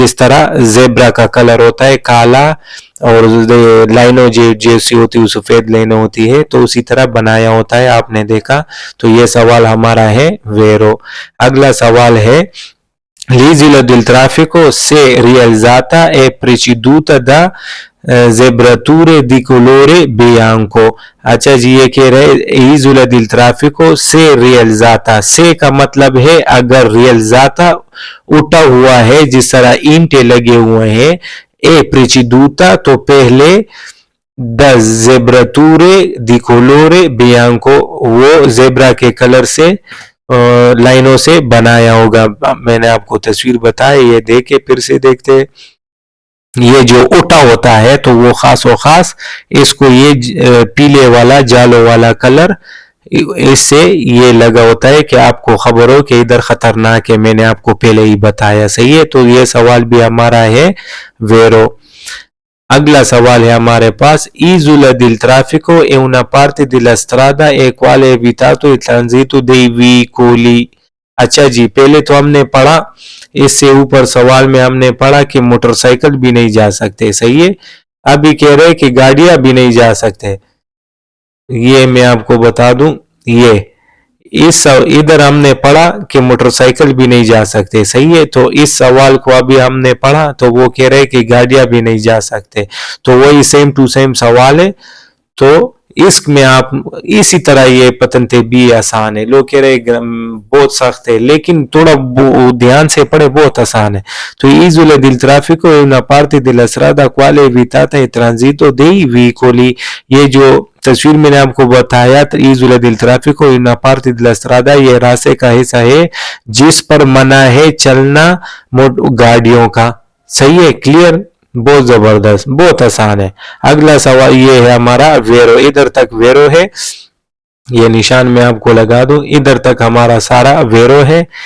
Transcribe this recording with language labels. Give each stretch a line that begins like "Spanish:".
Hindi: जिस तरह जेब्रा का कलर होता है काला और लाइनों जैसी होती है सफेद लाइनें होती है, तो उसी तरह बनाया होता है, आपने देखा। तो ये सवाल हमारा है वेरो। अगला सवाल है
Italian: l'isola del traffico se realizzata è preceduta da zebrature di colore bianco।
Hindi: अच्छा जी, ये कह रहे
Italian: isola del traffico se realizzata,
Hindi: से का मतलब है अगर realizzata उठा हुआ है, जिस तरह ईंटे लगे हुए हैं, ए preceduta तो पहले, द जेब्रातूरे दी कोलोरे बियांको वो जेब्रा के कलर से लाइनों से बनाया होगा। मैंने आपको तस्वीर बताया, ये देखे फिर से देखते। ये जो उठा होता है तो वो खास और खास इसको ये पीले वाला जालो वाला कलर इससे ये लगा होता है कि आपको खबर हो कि इधर खतरनाक है। मैंने आपको पहले ही बताया। सही है, तो ये सवाल भी हमारा है वेरो। अगला सवाल है हमारे पास
Italian: isola del traffico è una parte della strada e quale è evitato il transito dei veicoli।
Hindi: अच्छा जी, पहले तो हमने पढ़ा इससे ऊपर सवाल में हमने पढ़ा कि मोटरसाइकिल भी नहीं जा सकते, सही है। अभी कह रहे हैं कि गाड़ियां भी नहीं जा सकते। ये मैं आपको बता दूं, ये इस इधर हमने पढ़ा कि मोटरसाइकिल भी नहीं जा सकते, सही है। तो इस सवाल को अभी हमने पढ़ा तो वो कह रहे हैं कि गाड़ियां भी नहीं जा सकते, तो वही सेम टू सेम सवाल है। तो इसमें आप इसी तरह ये पतंते भी आसान है। लोग कह रहे बहुत सख्त है, लेकिन थोड़ा ध्यान से पढ़े, बहुत आसान है।
Italian: तो isole del traffico è una parte della strada quale è evitata il transito dei veicoli।
Hindi: ये जो तस्वीर मैंने आपको बताया,
Italian: isole del traffico è una parte della strada,
Hindi: ये रास्ते का हिस्सा है जिस पर मना है चलना गाड़ियों का, सही है। क्लियर, बहुत जबरदस्त, बहुत आसान है। अगला सवाल ये है हमारा वेरो, इधर तक वेरो है, ये निशान मैं आपको लगा दूं, इधर तक हमारा सारा वेरो है।